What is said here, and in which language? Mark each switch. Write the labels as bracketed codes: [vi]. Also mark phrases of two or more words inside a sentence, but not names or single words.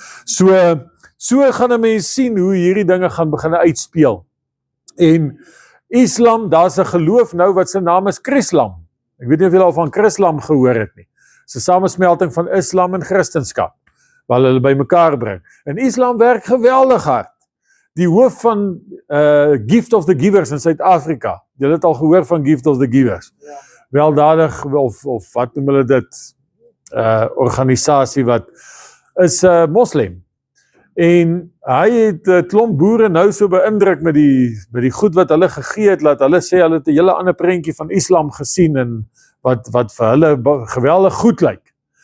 [af] So gaan 'n mens sien hoe hierdie dinge gaan begin uitspeel. En Islam, daar's 'n geloof nou wat sy naam is Chrislam. Ek weet nie of julle al van Chrislam gehoor het nie. Dis 'n samesmelting van Islam en Christendom, waar hulle by mekaar bring. En Islam werk geweldig hard. Die hoof van Gift of the Givers in Suid-Afrika, julle het al gehoor van Gift of the Givers. Ja. Weldadig, of wat noem hulle dit, organisasie wat is moslim. En hy het 'n klomp boere nou so beïndruk met die goed wat hulle gegee het, laat hulle sê hulle het 'n hele ander prentjie van Islam gesien, en wat vir hulle geweldig goed lyk.